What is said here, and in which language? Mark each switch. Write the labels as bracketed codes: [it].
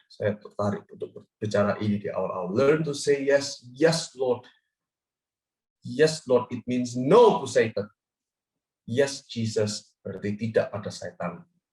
[id] Saya tertarik untuk bicara ini di awal-awal. [en] Learn to say yes, yes Lord. Yes Lord, it means no to Satan. [id] Yes Jesus, berarti tidak pada setan.